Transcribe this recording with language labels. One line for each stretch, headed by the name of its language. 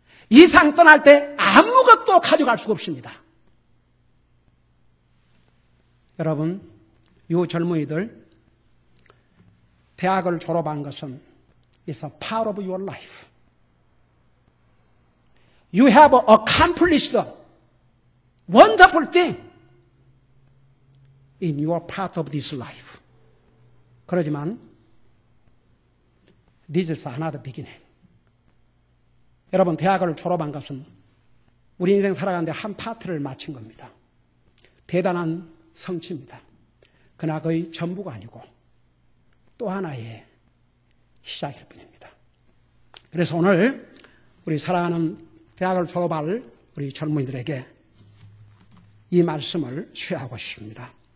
Korean: 이 상 떠날 때 아무것도 가져갈 수가 없습니다. 여러분 이 젊은이들 대학을 졸업한 것은
English: It's a part of your life. You have accomplished a wonderful thing in your part of this life.
Korean: 그러지만
English: this is another beginning.
Korean: 여러분 대학을 졸업한 것은 우리 인생 살아가는데 한 파트를 마친 겁니다. 대단한 성취입니다. 그러나 거의 전부가 아니고 또 하나의 시작일 뿐입니다. 그래서 오늘 우리 사랑하는 대학을 졸업할 우리 젊은이들에게 이 말씀을 쉐어하고 싶습니다.